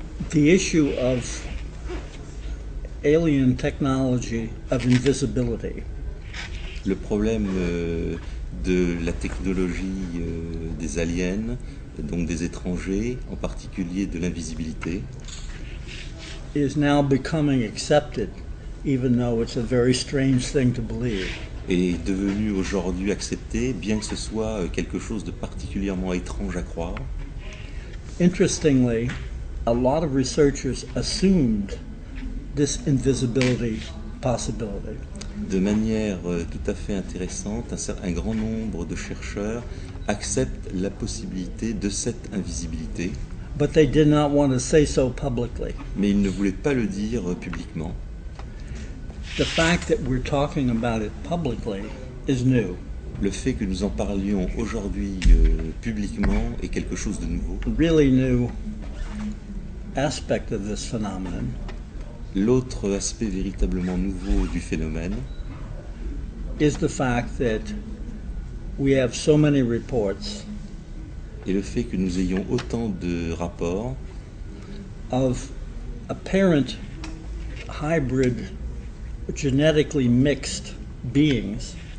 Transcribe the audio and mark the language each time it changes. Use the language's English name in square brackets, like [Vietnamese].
[English] The issue of alien technology of invisibility [French] Le problème de la technologie des aliens, donc des étrangers, en particulier de l'invisibilité, [English] is now becoming accepted, even though it's a very strange thing to believe. [French] est devenu aujourd'hui accepté, bien que ce soit quelque chose de particulièrement étrange à croire. [English] Interestingly, a lot of researchers assumed this invisibility possibility. [French] De manière tout à fait intéressante, un grand nombre de chercheurs acceptent la possibilité de cette invisibilité, [English] But they did not want to say so publicly. [French] mais ils ne voulaient pas le dire publiquement. [English] The fact that we're talking about it publicly is new. [French] Le fait que nous en parlions aujourd'hui publiquement est quelque chose de nouveau. [English] A really new aspect of this phenomenon [French] L'autre aspect véritablement nouveau du phénomène [English] is the fact that we have so many reports [French] est le fait que nous ayons autant de rapports [English] of apparent hybrid, genetically mixed beings